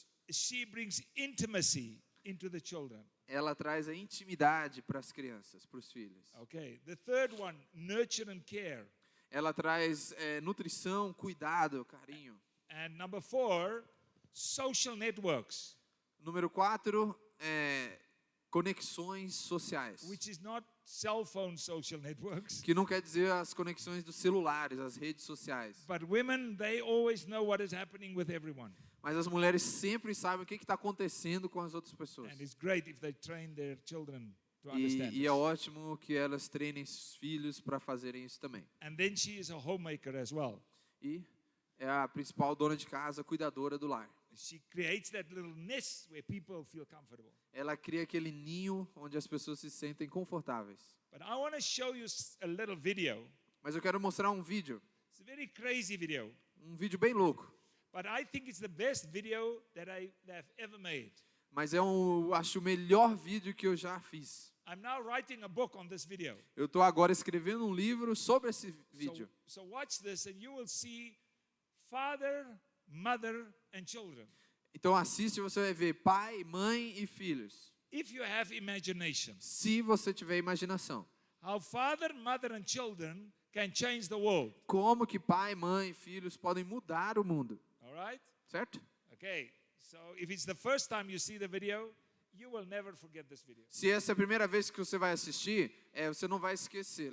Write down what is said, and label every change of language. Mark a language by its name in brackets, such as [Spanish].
[English] she brings intimacy into the children. [Portuguese] ela traz a intimidade para as crianças, para os filhos. [English] Okay. The third one, nurture and care. [Portuguese] Ela traz nutrição, cuidado, carinho. [English] And number 4, social networks, [Portuguese] Número 4, conexões sociais. [English] which is not cell phone social networks. [Portuguese] Que não quer dizer as conexões dos celulares, as redes sociais. [English] But women, they always know what is happening with everyone. [Portuguese] Mas as mulheres sempre sabem o que está acontecendo com as outras pessoas. [English] And it's great if they train their children to understand [Portuguese] E é ótimo que elas treinem os filhos para fazerem isso também. [English] And then she is a homemaker as well. [Portuguese] E é a principal dona de casa, cuidadora do lar. [English] She creates that little nest where people feel comfortable. [Portuguese] Ela cria aquele ninho onde as pessoas se sentem confortáveis. [English] But I want to show you a little video. [Portuguese] Mas eu quero mostrar um vídeo. [English] It's a very crazy video. [Portuguese] vídeo bem louco. [English] But I think it's the best video that I've ever made. [Portuguese] Mas acho o melhor vídeo que eu já fiz. [English] I'm now writing a book on this video. [Portuguese] Eu estou agora escrevendo um livro sobre esse vídeo. [English] So watch this and you will see father, mother and children. [Portuguese] Então assiste e você vai ver pai, mãe e filhos. [English] If you have imagination, [Portuguese] Se você tiver imaginação. [English] how father, mother and children can change the world. [Portuguese] Como que pai, mãe e filhos podem mudar o mundo. [English] All right? [Portuguese] Certo? [English] Okay. So if it's the first time you see the video, you will never forget this video. [Portuguese] Se essa é a primeira vez que você vai assistir, você não vai esquecer.